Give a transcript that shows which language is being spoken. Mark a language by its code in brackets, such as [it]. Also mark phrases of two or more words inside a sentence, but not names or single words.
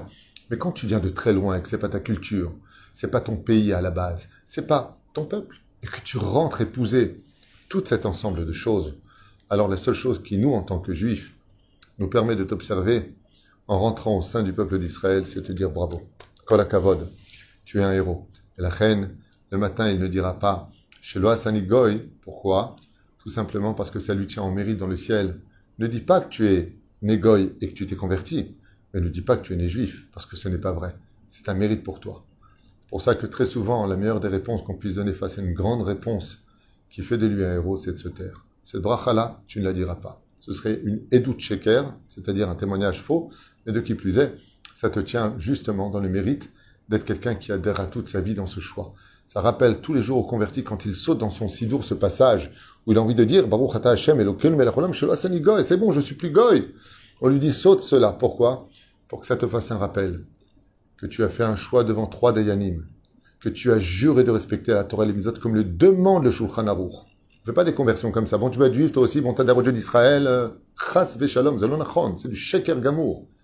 [fr] Mais quand tu viens de très loin et que c'est pas ta culture, c'est pas ton pays à la base, c'est pas ton peuple et que tu rentres épouser tout cet ensemble de choses, alors la seule chose qui nous en tant que juifs nous permet de t'observer en rentrant au sein du peuple d'Israël, c'est de te dire bravo. [he] כל הכבוד, [fr] tu es un héros. Et la reine, le matin, il ne dira pas chez [he] לא עשני גוי. [fr] Pourquoi? Tout simplement parce que ça lui tient en mérite dans le ciel. Ne dis pas que tu es né Goy et que tu t'es converti, mais ne dis pas que tu es né juif, parce que ce n'est pas vrai. C'est un mérite pour toi. C'est pour ça que très souvent, la meilleure des réponses qu'on puisse donner face à une grande réponse qui fait de lui un héros, c'est de se taire. Cette bracha-là, tu ne la diras pas. Ce serait une [he] עדות שקר, [fr] c'est-à-dire un témoignage faux, mais de qui plus est, ça te tient justement dans le mérite d'être quelqu'un qui adhère à toute sa vie dans ce choix. Ça rappelle tous les jours au converti quand il saute dans son sidour ce passage où il a envie de dire [he] ברוך אתה השם אלוקינו מלך העולם שלא עשני גוי, [fr] c'est bon, je suis plus goy. On lui dit saute cela. Pourquoi? Pour que ça te fasse un rappel que tu as fait un choix devant 3 dayanim, que tu as juré de respecter la Torah et les mitzvot comme le demande le Shulchan Aruch. Ne fais pas des conversions comme ça. Bon, tu vas être juif, toi aussi, bon, t'as des Dieu d'Israël, [he] חס ושלום, זה לא נכון, [fr] c'est du [he] שקר גמור.